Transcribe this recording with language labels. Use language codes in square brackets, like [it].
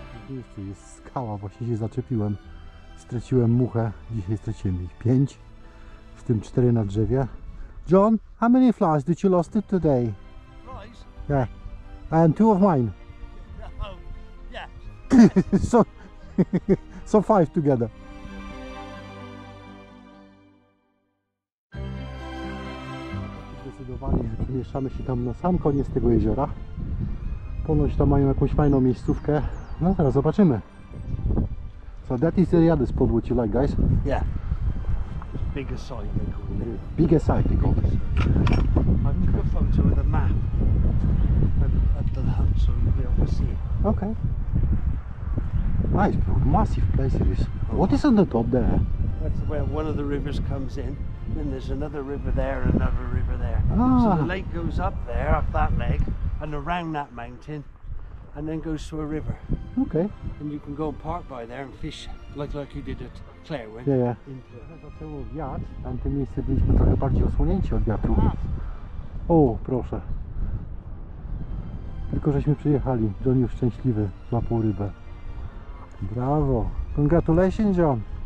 [pl] Jeszcze jest skała, właśnie się zaczepiłem. Straciłem muchę, dzisiaj straciłem ich 5, w tym 4 na drzewie. [en] John, how many flies did you lost it today? Flies? Yeah, and 2 of mine. Oh, yeah. so 5 together. [pl] Zdecydowanie przemieszczamy się tam na sam koniec tego jeziora. Ponoć tam mają jakąś fajną miejscówkę. No teraz zobaczymy. [en] So that is the other spot what you like, guys? Yeah. Bigger side they call it. Biggest side they call it. I took a photo with a map at the hunt so you'll be able to see it. Okay. Nice, massive place it is. What is on the top there? That's where one of the rivers comes in. Then there's another river there and another river there. Ah. So the lake goes up there, up that leg, and around that mountain, and then goes to a river. Okay. And you can go and park by there and fish like you did at Clairwyn. Yeah, yeah. [pl] Zaczęło wiatr, tam w tym miejscu byliśmy trochę bardziej osłonięci od wiatru. O, proszę. Tylko żeśmy przyjechali. John już szczęśliwy, złapał rybę. Brawo. [en] Congratulations, John.